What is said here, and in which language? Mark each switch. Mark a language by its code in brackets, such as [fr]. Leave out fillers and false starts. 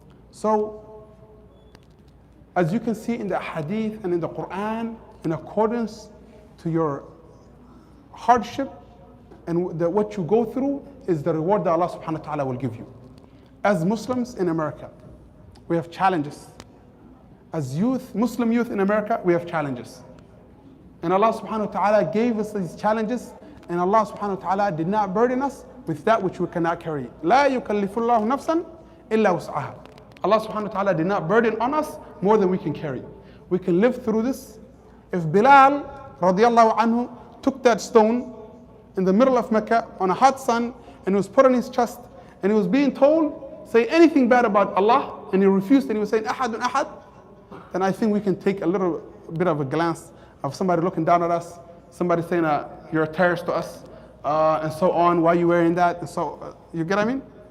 [en] So, as you can see in the hadith and in the Quran, in accordance to your hardship and what you go through is the reward that Allah subhanahu wa ta'ala will give you. As Muslims in America, we have challenges. As youth, Muslim youth in America, we have challenges. And Allah subhanahu wa ta'ala gave us these challenges, and Allah subhanahu wa ta'ala did not burden us with that which we cannot carry. [ar] لا يكلف الله نفسا إلا وسعها. [en] Allah subhanahu wa ta'ala did not burden on us more than we can carry. We can live through this. If Bilal radiallahu anhu took that stone in the middle of Mecca on a hot sun and it was put on his chest and he was being told, say anything bad about Allah, and he refused and he was saying ahadun ahad, then I think we can take a little bit of a glance of somebody looking down at us, somebody saying you're a terrorist to us, and so on, why are you wearing that, and so, you get what I mean?